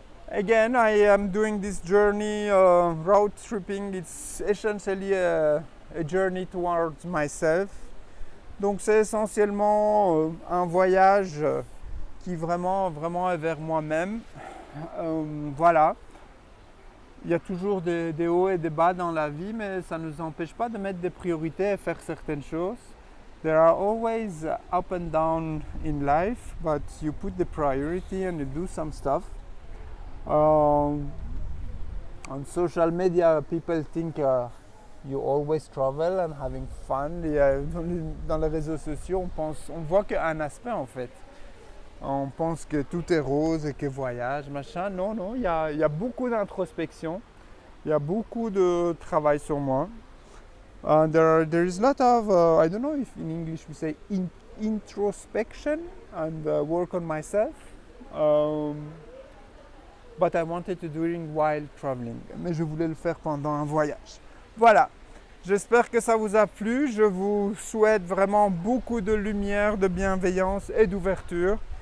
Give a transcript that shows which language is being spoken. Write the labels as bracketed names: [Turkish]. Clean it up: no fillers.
[English] Again, I am doing this journey, road tripping. It's essentially a journey towards myself. [French] Donc c'est essentiellement un voyage qui vraiment est vers moi-même. Voilà. Il y a toujours des hauts et des bas dans la vie, mais ça ne nous empêche pas de mettre des priorités et faire certaines choses. [English] There are always up and down in life, but you put the priority and you do some stuff. On social media, people think you always travel and having fun. [French] Dans les réseaux sociaux, on voit qu'un aspect en fait. On pense que tout est rose et que voyage, machin. Non, il y a beaucoup d'introspection. Il y a beaucoup de travail sur moi. [English] There is a lot of, I don't know if in English we say introspection and work on myself. But I wanted to do it while traveling. [French] Mais je voulais le faire pendant un voyage. Voilà. J'espère que ça vous a plu. Je vous souhaite vraiment beaucoup de lumière, de bienveillance et d'ouverture.